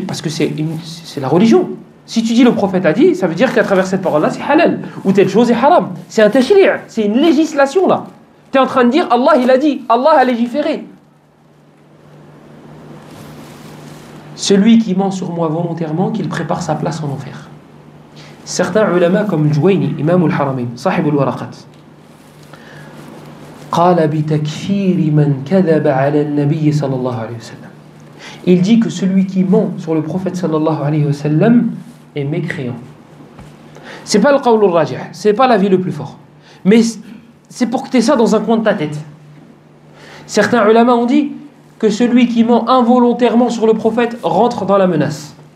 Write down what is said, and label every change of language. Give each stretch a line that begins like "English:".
French: Parce que c'est la religion. Si tu dis le prophète a dit, ça veut dire qu'à travers cette parole-là, c'est halal. Ou telle chose est haram. C'est un tashri'. C'est une législation là. Tu es en train de dire, Allah il a dit, Allah a légiféré. Celui qui ment sur moi volontairement, qu'il prépare sa place en enfer. Certains ulama comme Juwayni, imam al-Haramain, sahib al-Waraqat,
Arabic: قال بتكفير من كذب على النبي صلى الله عليه وسلم.
French: Il dit que celui qui ment sur le prophète sallallahu alayhi wa sallam est mécréant. C'est pas le qawl al-rajih, c'est pas l'avis le plus fort. Mais c'est pour que tu aies ça dans un coin de ta tête. Certains ulama ont dit que celui qui ment involontairement sur le prophète rentre dans la menace.